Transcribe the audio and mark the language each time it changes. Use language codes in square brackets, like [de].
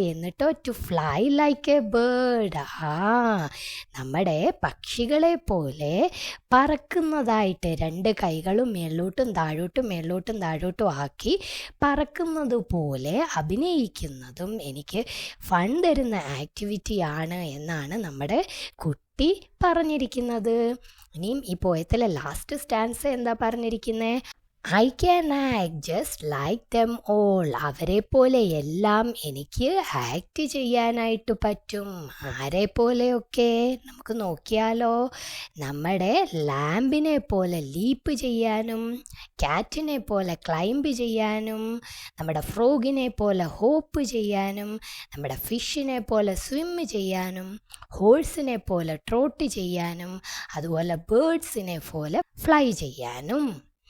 [ml] എന്നിട്ടോ [en] to fly like a bird, [ml] നമ്മുടെ പക്ഷികളെ പോലെ പറക്കുന്നതായിട്ട് 2 കൈകളും മേലോട്ടും താഴോട്ടും ആക്കി പറക്കുന്നത് പോലെ അഭിനയിക്കുന്നതും എനിക്ക് ഫൺ തരുന്ന ആക്ടിവിറ്റിയാണ് എന്നാണ് നമ്മുടെ കുട്ടി പറഞ്ഞിരിക്കുന്നത്. ഇനിയും ഈ പോയത്തിലെ ലാസ്റ്റ് സ്റ്റാൻസ് എന്താ പറഞ്ഞിരിക്കുന്നത്? [en] I can act just like them all. [ml] അവരെ പോലെ എല്ലാം എനിക്ക് ആക്ട് ചെയ്യാനായിട്ട് പറ്റും. ആരെ പോലെയൊക്കെ നമുക്ക് നോക്കിയാലോ? നമ്മുടെ ലാമ്പിനെ പോലെ ലീപ്പ് ചെയ്യാനും, ക്യാറ്റിനെ പോലെ ക്ലൈംബ് ചെയ്യാനും, നമ്മുടെ ഫ്രോഗിനെ പോലെ ഹോപ്പ് ചെയ്യാനും, നമ്മുടെ ഫിഷിനെ പോലെ സ്വിം ചെയ്യാനും, ഹോഴ്സിനെ പോലെ ട്രോട്ട് ചെയ്യാനും, അതുപോലെ ബേർഡ്സിനെ പോലെ ഫ്ലൈ ചെയ്യാനും.